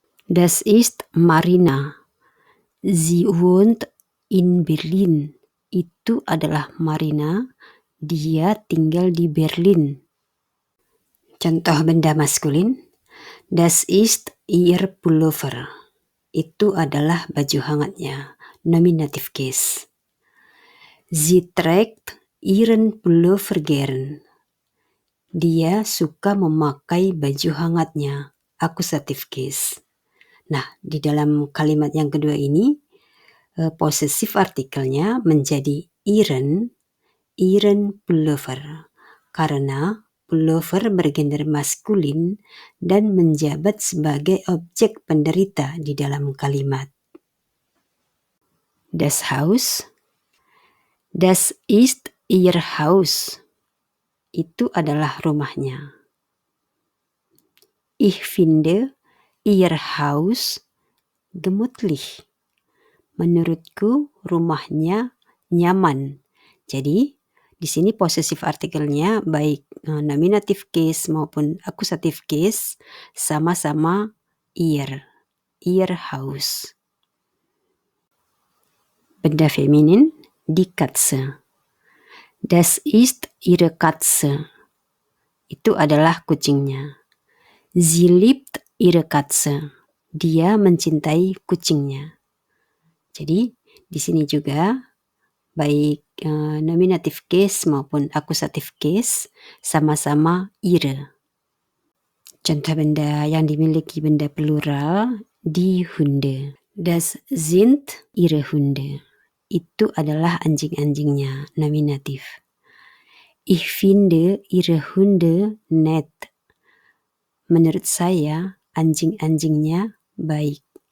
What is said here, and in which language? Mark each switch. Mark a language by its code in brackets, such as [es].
[de] Das ist Marina. Sie wohnt in Berlin. [id] Itu adalah Marina. Dia tinggal di Berlin. Contoh benda maskulin. [de] Das ist ihr Pullover. [id] Itu adalah baju hangatnya. [en] Nominative case. [de] Sie trägt ihren Pullover gern. [id] Dia suka memakai baju hangatnya. Akusatif case. Nah, di dalam kalimat yang kedua ini, posesif artikelnya menjadi ihren pullover. Karena pullover bergender maskulin dan menjabat sebagai objek penderita di dalam kalimat. [de] Das Haus. Das ist ihr Haus. [id] Itu adalah rumahnya. [de] Ich finde ihr Haus gemütlich. [id] Menurutku rumahnya nyaman. Jadi di sini posesif artikelnya baik nominatif case maupun akusatif case sama-sama ihr Haus. Benda feminin, [de] die Katze. Das ist ihre Katze. [id] Itu adalah kucingnya. [de] Sie liebt ihre Katze. [id] Dia mencintai kucingnya. Jadi di sini juga baik nominatif case maupun akusatif case sama-sama ihre. Contoh benda yang dimiliki benda plural, die Hunde. [de] Das sind ihre Hunde. [id] Itu adalah anjing-anjingnya, nominatif. [de] Ich finde ihre Hunde nett. [id] Menurut saya, anjing-anjingnya baik.